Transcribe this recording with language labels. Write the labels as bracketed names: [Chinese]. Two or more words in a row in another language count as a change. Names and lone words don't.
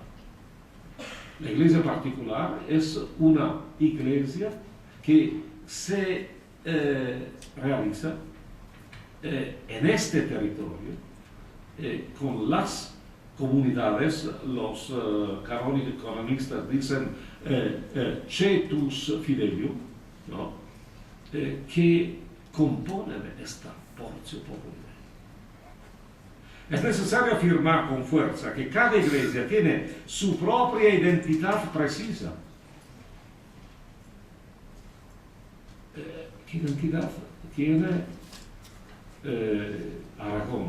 [Spanish] La iglesia particular es una iglesia que se realiza en este territorio con las comunidades. Los canonistas dicen [Latin] cetus fidelium, [Spanish] ¿no? Que componen esta [Latin] portio populi. [Spanish] Es necesario afirmar con fuerza que cada iglesia tiene su propia identidad precisa. ¿Qué identidad tiene Aragón?